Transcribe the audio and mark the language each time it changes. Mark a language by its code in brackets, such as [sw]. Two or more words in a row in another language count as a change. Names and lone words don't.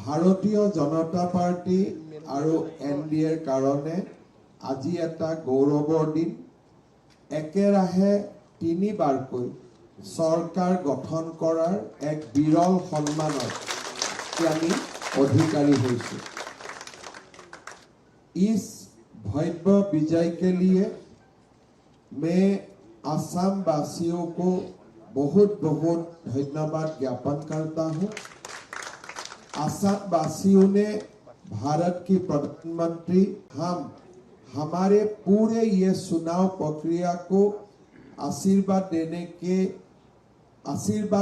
[as] ভাৰতীয় জনতা পাৰ্টি আৰু NDAৰ কাৰণে আজি এটা গৌৰৱৰ দিন। একেৰাহে 3 বাৰকৈ চৰকাৰ গঠন কৰাৰ এক বিৰল সন্মানৰ আমি অধিकारी হৈছো। [hi] इस भव्य विजय के लिए मैं असम वासियों को बहुत बहुत धन्यवाद ज्ञापन करता हूं। असम वासियों ने भारत की प्रधानमंत्री हमारे पूरे ये चुनाव प्रक्रिया को आशीर्वाद